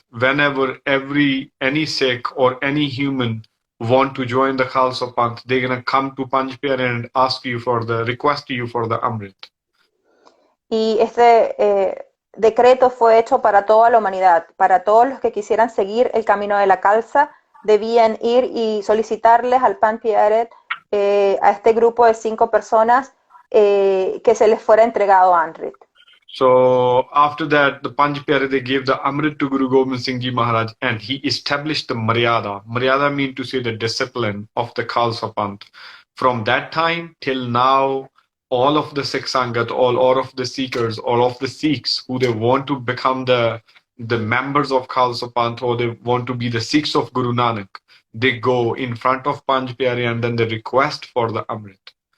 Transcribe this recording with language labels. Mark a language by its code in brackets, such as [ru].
[en] Whenever any Sikh or any human want to join the Khalsa Panth, they're going to come to Panch Pyare and request you for the Amrit. [es] Y este decreto fue hecho para toda la humanidad, para todos los que quisieran seguir el camino de la Khalsa, debían ir y solicitarles al Panch Pyare, a este grupo de 5 personas, que se les fuera entregado Amrit. [en] So after that, the Panch Pyare, they gave the Amrit to Guru Gobind Singh Ji Maharaj, and he established the Maryada. Maryada mean to say the discipline of the Khalsa Panth. From that time till now, all of the Sikh Sangat, all of the seekers, all of the Sikhs who they want to become the members of Khalsa Panth, or they want to be the Sikhs of Guru Nanak, they go in front of Panch Pyare and then they request for the Amrit.